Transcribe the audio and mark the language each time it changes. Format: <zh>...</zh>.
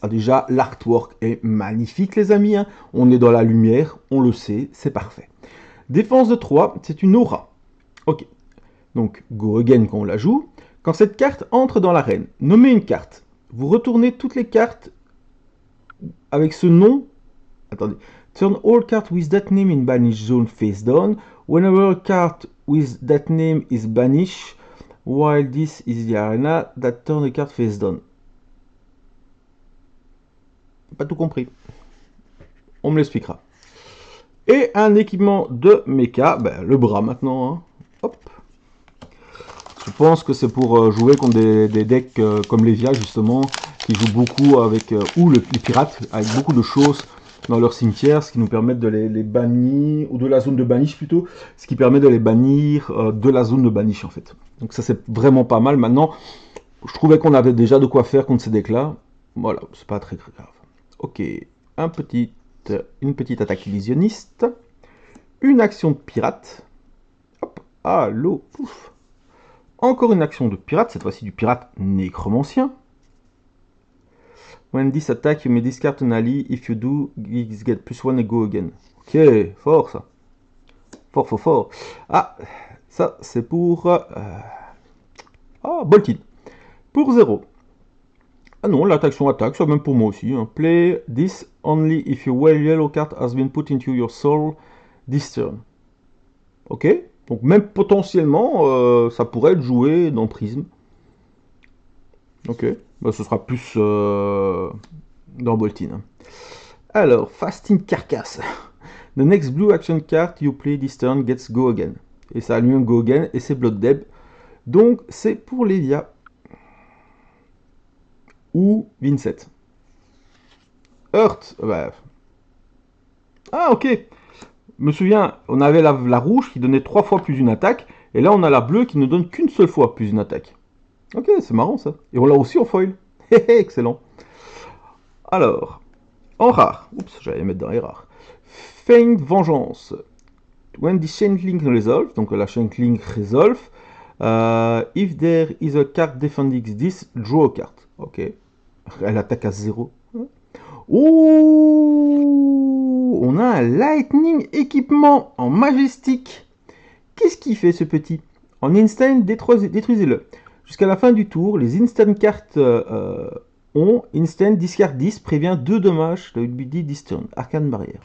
<fr>Ah, déjà, l'artwork est magnifique, les amis. Hein. On est dans la lumière, on le sait, c'est parfait. Défense de 3, c'est une aura. Ok. Donc, go again quand on la joue. Quand cette carte entre dans l'arène, nommez une carte. Vous retournez toutes les cartes avec ce nom. Attendez.</fr> <en>Turn all cards with that name in banish zone face down. Whenever a card with that name is banished, while this is the arena, that turn the card face down.</en> <fr>Pas tout compris. On me l'expliquera. Et un équipement de mecha, ben, le bras maintenant. Hein. Hop. Je pense que c'est pour jouer contre des decks comme Lévia justement, qui jouent beaucoup avec, ou les pirates, avec beaucoup de choses dans leur cimetière, ce qui nous permet de les bannir, ou de la zone de banish plutôt, ce qui permet de les bannir de la zone de banish en fait. Donc ça c'est vraiment pas mal. Maintenant, je trouvais qu'on avait déjà de quoi faire contre ces decks là. Voilà, c'est pas très grave. Ok, une petite attaque illusionniste, une action de pirate. Hop, à l'eau, pouf. Encore une action de pirate, cette fois-ci du pirate nécromancien.</fr> <en>When this attack, you may discard an ally. If you do, get plus 1 et go again.</en> <fr>Ok, fort ça. Fort. Ah, ça c'est pour... Boltin. Pour 0. Ah non, l'attaque attaque, ça même pour moi aussi. Hein.</fr> <en>Play this only if your well yellow card has been put into your soul this turn. Ok.</en> <fr>Donc même potentiellement, ça pourrait être joué dans Prism. Ok, bah, ce sera plus dans Boltin. Alors, Fasting Carcass.</fr> <en>The next blue action card you play this turn gets go again.</en> <fr>Et ça a lui un go again et c'est Blood Deb. Donc c'est pour Lélia. Ou Vincent. Hurt. Bah. Ah ok. Je me souviens, on avait la rouge qui donnait 3 fois plus une attaque. Et là on a la bleue qui ne donne qu'une seule fois plus une attaque. Ok, c'est marrant ça. Et on l'a aussi en foil. Excellent. Alors, en rare. Oups, j'allais mettre dans les rares. Feigned Vengeance.</fr> <en>When the Chain Link resolve,</en> <fr>donc la</fr> <en>Chain Link resolve, if there is a card defending this, draw a card.</en> <fr>Ok. Elle attaque à 0. Oh, on a un Lightning équipement en majestique. Qu'est-ce qu'il fait ce petit? En instant, détruisez-le. Jusqu'à la fin du tour, les instant cartes ont instant discard 10, prévient 2 dommages de UBD</fr> <en>this turn.</en> <fr>Arcane barrière.</fr>